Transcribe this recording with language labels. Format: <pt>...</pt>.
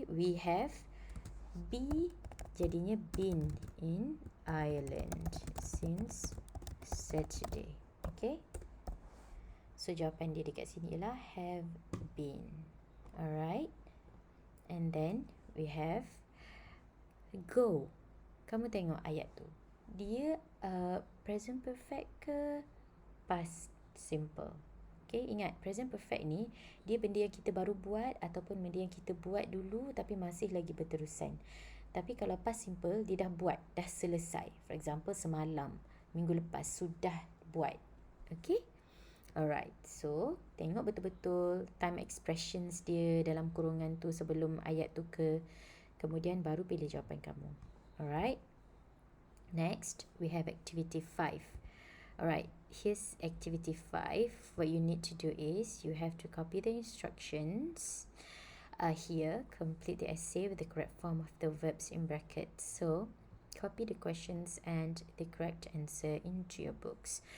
<en>We have be jadinya been in Ireland since Saturday.</en> <ms>Okay, so jawapan dia dekat sini ialah have been.</ms> <en>Alright. And then we have go.</en> <ms>Kamu tengok ayat tu. Dia present perfect ke past simple? Okay, ingat present perfect ni dia benda yang kita baru buat ataupun benda yang kita buat dulu tapi masih lagi berterusan. Tapi kalau past simple dia dah buat, dah selesai. For example, semalam, minggu lepas sudah buat. Okay? Alright, so tengok betul-betul time expressions dia dalam kurungan tu sebelum ayat tu ke. Kemudian baru pilih jawapan kamu.</ms> <en>Alright. Next, we have activity 5. Alright, here's activity 5. What you need to do is you have to copy the instructions. Here, complete the essay with the correct form of the verbs in brackets. So, copy the questions and the correct answer into your books.</en>